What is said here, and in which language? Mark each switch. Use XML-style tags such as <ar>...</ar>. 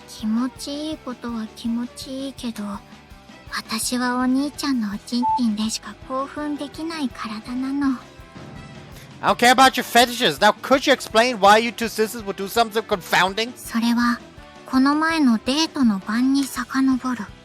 <ja>気持ちいいことは気持ちいいけど、私はお兄ちゃんのおちんちんでしか興奮できない体なの。</ja> <en>I don't care about your fetishes. Now, could you explain why you two sisters would do something confounding?</en> <ja>それは、この前のデートの晩に遡る。</ja>